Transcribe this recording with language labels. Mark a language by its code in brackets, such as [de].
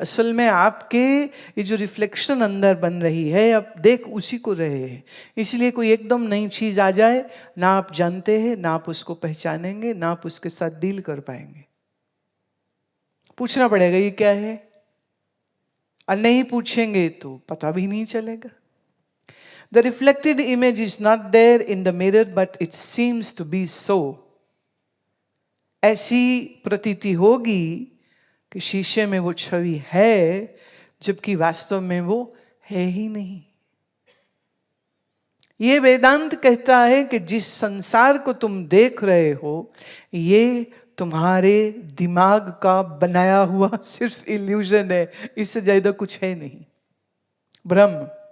[hi] असल में आपके ये जो रिफ्लेक्शन अंदर बन रही है, आप देख उसी को रहे हैं. इसलिए कोई एकदम नई चीज आ जाए, ना आप जानते हैं, ना आप उसको पहचानेंगे, ना आप उसके साथ डील कर पाएंगे. पूछना पड़ेगा ये क्या है, और नहीं पूछेंगे तो पता भी नहीं चलेगा. [en] The reflected image is not there in the mirror, but it seems to be so. [hi] ऐसी प्रतीति होगी कि शीशे में वो छवि है, जबकि वास्तव में वो है ही नहीं. ये वेदांत कहता है कि जिस संसार को तुम देख रहे हो, ये तुम्हारे दिमाग का बनाया हुआ सिर्फ इल्यूजन है, इससे ज्यादा कुछ है नहीं. भ्रम.